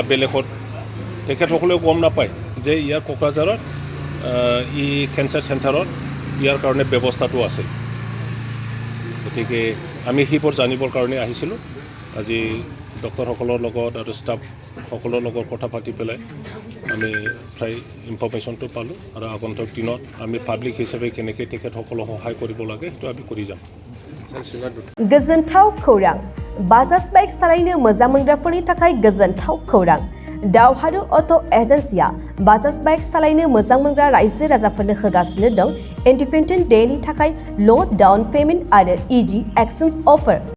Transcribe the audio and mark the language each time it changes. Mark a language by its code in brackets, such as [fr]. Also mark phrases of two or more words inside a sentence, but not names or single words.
[as] বেলেগত তেখেতসকলেও গম নাপায় যে ইয়াৰ কোকৰাঝাৰত ই [en] cancer centerত [as] ইয়াৰ কাৰণে ব্যৱস্থাটো আছে গতিকে আমি সেইবোৰ জানিবৰ কাৰণে আহিছিলোঁ আজি ডক্টৰসকলৰ লগত আৰু ষ্টাফসকলৰ লগত কথা পাতি পেলাই আমি প্ৰায় ইনফৰ্মেশ্যনটো পালোঁ আৰু আগন্তুক দিনত আমি পাব্লিক হিচাপে কেনেকৈ তেখেতসকলক সহায় কৰিব লাগে সেইটো আমি কৰি যাম [brx] गोजोनथाव खौरां बाजाज बाइक सालायनो मोजां मोनग्राफोरनि थाखाय गोजोनथाव खौरां दावहारु अट' एजेन्सिया बाजाज बाइक सालायनो मोजां मोनग्रा रायजो राजाफोरनो होगासिनो दं [en] independence dayनि [brx] थाखाय [en] low down payment [brx] आरो [en] easy exchange offer